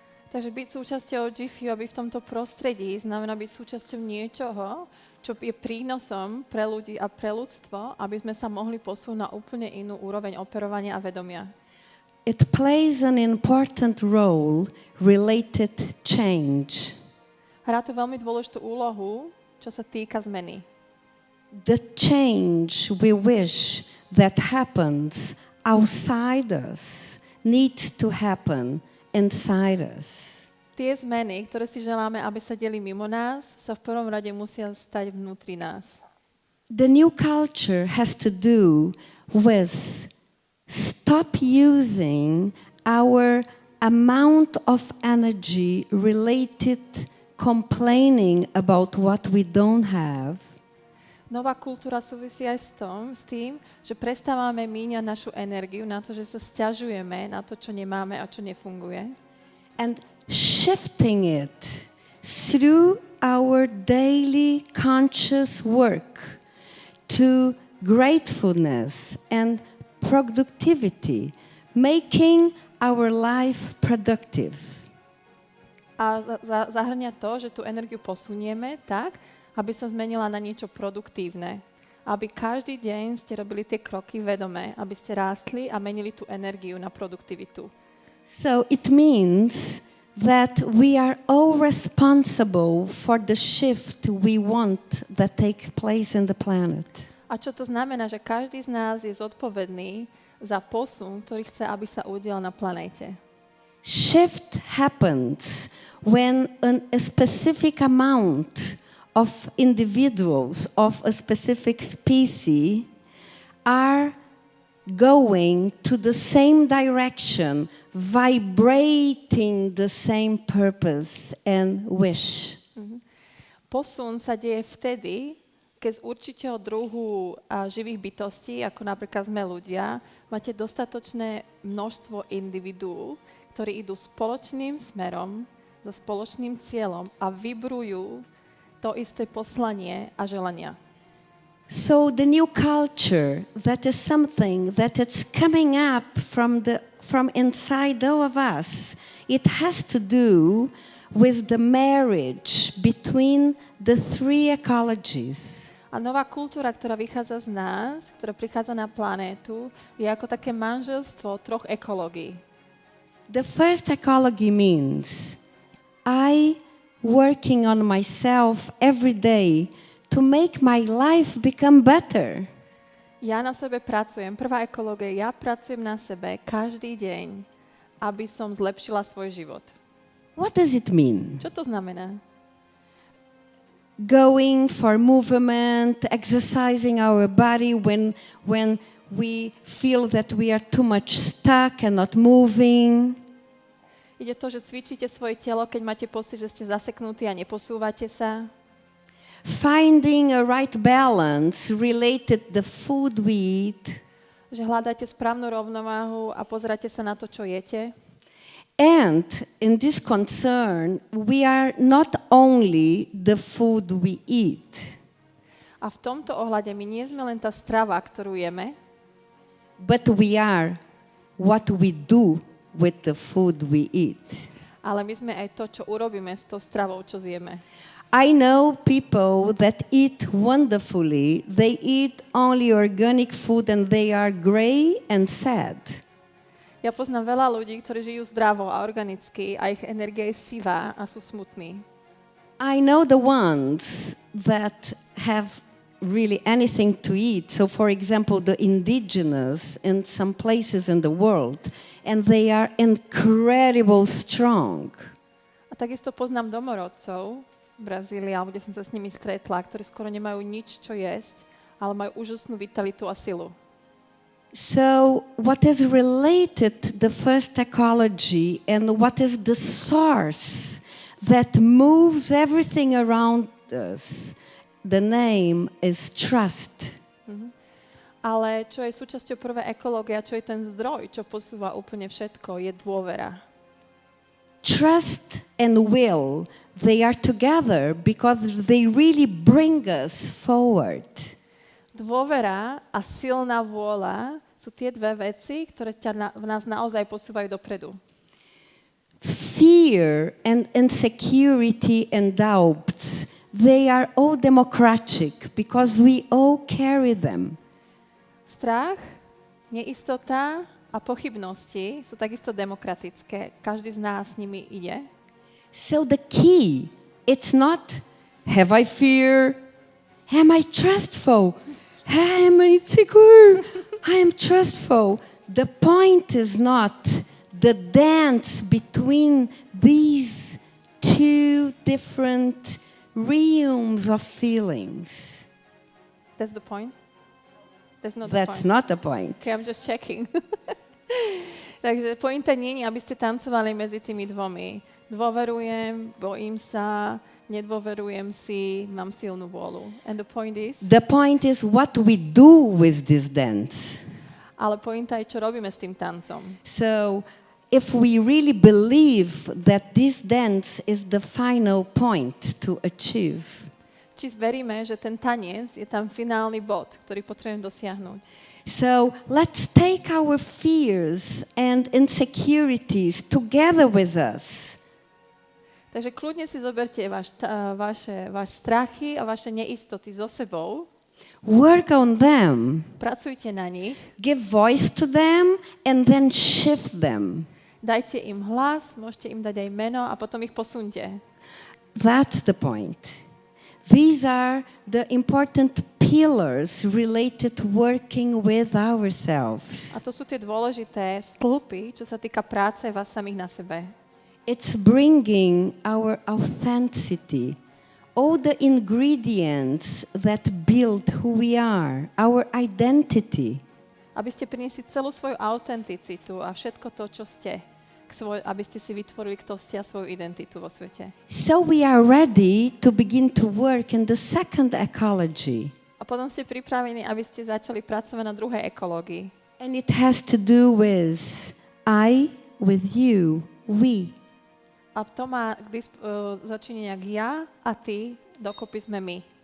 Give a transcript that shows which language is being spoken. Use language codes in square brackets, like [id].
[sk] Takže byť súčasťou GIFEW, aby v tomto prostredí, znamená byť súčasťou niečoho, čo je prínosom pre ľudí a pre ľudstvo, aby sme sa mohli posunúť na úplne inú úroveň operovania a vedomia. [en] It plays an important role related change. [sk] Hrá to veľmi dôležitú úlohu, čo sa týka zmeny. [en] The change we wish that happens outside us needs to happen inside us. [sk] Tie zmeny, ktoré si želáme, aby sa diali mimo nás, sa v prvom rade musia stať vnútri nás. [en] The new culture has to do with stop using our amount of energy related complaining about what we don't have. [sk] Nová kultúra súvisí aj s tým, že prestávame míňať našu energiu na to, že sa sťažujeme na to, čo nemáme a čo nefunguje. [en] And shifting it through our daily conscious work to gratefulness and productivity, making our life productive. [sk] A zahrňa to, že tú energiu posunieme tak, aby sa zmenila na niečo produktívne. aby každý deň ste robili tie kroky vedome, aby ste rástli a menili tú energiu na produktivitu. [en] So it means that we are all responsible for the shift we want that take place in the planet. [sk] A čo to znamená, že každý z nás je zodpovedný za posun, ktorý chce, aby sa udial na planéte. [en] Shift happens when a specific amount of individuals of a specific species are going to the same direction, vibrating the same purpose and wish. [sk] Posun sa deje vtedy, keď z určitého druhu živých bytostí, ako napríklad sme ľudia, máte dostatočné množstvo individuí, ktorí idú spoločným smerom, so spoločným cieľom a vibrujú to isté poslanie a želania. [en] So the new culture, that is something that is coming up from inside all of us. It has to do with the marriage between the three ecologies. [sk] A nová kultúra, ktorá vychádza z nás, ktorá prichádza na planétu, je ako také manželstvo troch ekológií. [en] The first ecology means I working on myself every day to make my life become better. [sk] Ja na sebe pracujem. Prvá ekológia, ja pracujem na sebe každý deň, aby som zlepšila svoj život. [en] What does it mean? [sk] Čo to znamená? [en] Going for movement, exercising our body when we feel that we are too much stuck and not moving. [sk] Ide to, že cvičíte svoje telo, keď máte pocit, že ste zaseknutí a neposúvate sa. [en] Finding a right balance related the food we eat. [sk] Že hľadáte správnu rovnováhu a pozeráte sa na to, čo jete. [en] And in this concern, we are not only the food we eat. [sk] A v tomto ohľade my nie sme len tá strava, ktorú jeme, [en] but we are what we do with the food we eat. [sk] ale my sme aj to, čo urobíme s tou stravou, čo zjeme. [en] I know people that eat wonderfully. They eat only organic food and they are gray and sad. [sk] Ja poznám veľa ľudí, ktorí žijú zdravo a organicky a ich energia je sivá a sú smutní. [en] I know the ones that have really anything to eat. So, for example, the indigenous in some places in the world, and they are incredible strong. [sk] A takisto poznám domorodcov v Brazílii, alebo kde som sa s nimi stretla, ktorí skoro nemajú nič, čo jesť, ale majú úžasnú vitalitu a silu. [en] So, what is related to the first ecology and what is the source that moves everything around us? The name is trust. [sk] Ale čo je súčasťou prvej ekológie, čo je ten zdroj, čo posúva úplne všetko, je dôvera. [en] Trust and will, they are together because they really bring us forward. [sk] Dôvera a silná vôľa sú tie dve veci, ktoré v nás naozaj posúvajú dopredu. [en] Fear and insecurity and doubts, they are all democratic because we all carry them. [sk] Strach, neistota a pochybnosti sú takisto demokratické. Každý z nás s nimi ide. [en] So the key, it's not, have I fear? Am I trustful? Am I insecure? I am trustful. The point is not the dance between these two different realms of feelings. That's the point? That's not That's the point. not the point. Okay, I'm just checking. [sk] Takže pointa nie je, aby ste tancovali medzi tými dvomi. Dôverujem, bojím sa, nedôverujem si, mám silnú vôľu. [en] And the point is? The point is what we do with this dance. [sk] Ale pointa je, čo robíme s tým tancom. [en] So, if we really believe that this dance is the final point to achieve, [sk] Či veríme, že ten tanec je tam finálny bod, ktorý potrebujeme dosiahnuť. [en] so let's take our fears and insecurities together with us. [sk] Takže kľudne si zoberte váš strachy a vaše neistoty so sebou [en] Work on them. [sk] Pracujte na nich, [en] Give voice to them and then shift them. [sk] dajte im hlas, môžete im dať aj meno a potom ich posunte. [en] That's the point. These are the important pillars related to working with ourselves. [sk] A to sú tie dôležité stĺpy, čo sa týka práce vás samých na sebe. [en] It's bringing our authenticity, all the ingredients that build who we are, our identity. [sk] Aby ste priniesli celú svoju autenticitu a všetko to, čo ste, aby ste si vytvorili, kto ste a svoju identitu vo svete. [en] So we are ready to begin to work in the second ecology. [sk] A potom ste pripravení, aby ste začali pracovať na druhej ekológii. [en] And it has to do with I, with you, we. [sk] A to má začínenia ja a ty, dokopy sme my.